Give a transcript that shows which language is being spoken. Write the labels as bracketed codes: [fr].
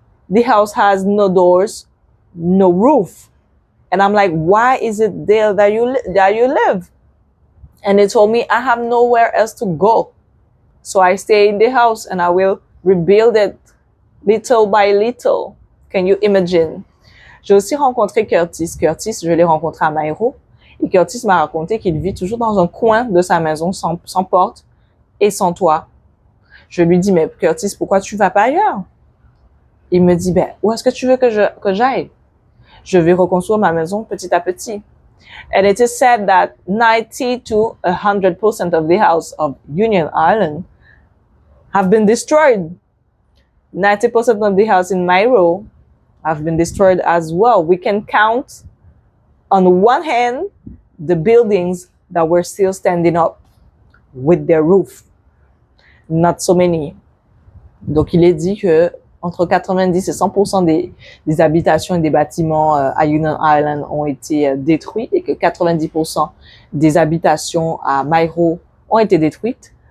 [en] The house has no doors, no roof. And I'm like, why is it there that you live? And he told me, I have nowhere else to go. So I stay in the house and I will rebuild it little by little. Can you imagine? [fr] J'ai aussi rencontré Kurtis. Kurtis, je l'ai rencontré à Mayreau. Et Kurtis m'a raconté qu'il vit toujours dans un coin de sa maison sans porte et sans toit. Je lui dis, mais Kurtis, pourquoi tu vas pas ailleurs? Il me dit, ben, où est-ce que tu veux que j'aille? Je vais reconstruire ma maison petit à petit. [en] And it is said that 90 to 100% of the house of Union Island have been destroyed. 90% of the house in Mayreau have been destroyed as well. We can count on one hand the buildings that were still standing up with their roof. Not so many. [fr] Donc il est dit que entre 90 et 100% des habitations et des bâtiments à Union Island ont été détruits et que 90% des habitations à Mayreau ont été détruites.